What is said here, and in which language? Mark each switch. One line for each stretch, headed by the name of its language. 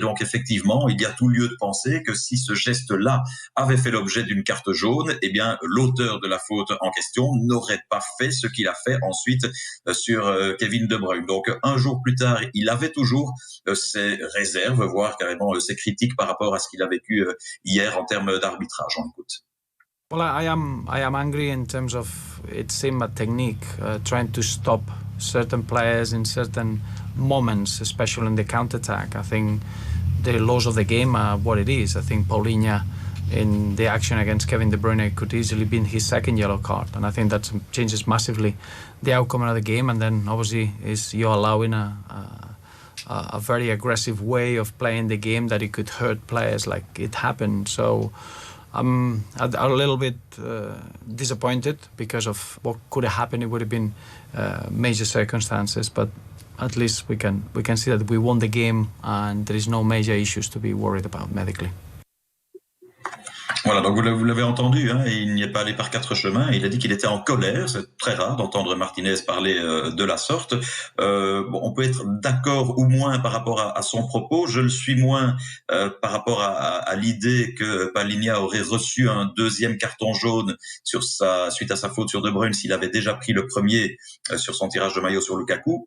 French: Et donc effectivement, il y a tout lieu de penser que si ce geste-là avait fait l'objet d'une carte jaune, eh bien l'auteur de la faute en question n'aurait pas fait ce qu'il a fait ensuite sur Kevin De Bruyne. Donc un jour plus tard, il avait toujours ses réserves, voire carrément ses critiques par rapport à ce qu'il a vécu hier en termes d'arbitrage. On écoute.
English: Well, I am angry in terms of it seemed a technique, trying to stop certain players in certain moments, especially in the counter-attack. I think the laws of the game are what it is. I think Paulinho in the action against Kevin De Bruyne could easily be his second yellow card, and I think that changes massively the outcome of the game. And then obviously is you're allowing a very aggressive way of playing the game that it could hurt players like it happened. So I'm a little bit disappointed because of what could have happened. It would have been major circumstances, but at least we can see that we won the game and there is no major issues to be worried about medically.
French: Voilà, donc vous l'avez entendu, il n'y est pas allé par 4 chemins. Il a dit qu'il était en colère. C'est très rare d'entendre Martinez parler de la sorte. On peut être d'accord ou moins par rapport à son propos. Je le suis moins par rapport à l'idée que Paulinho aurait reçu un 2e carton jaune suite à sa faute sur De Bruyne s'il avait déjà pris le premier sur son tirage de maillot sur Lukaku.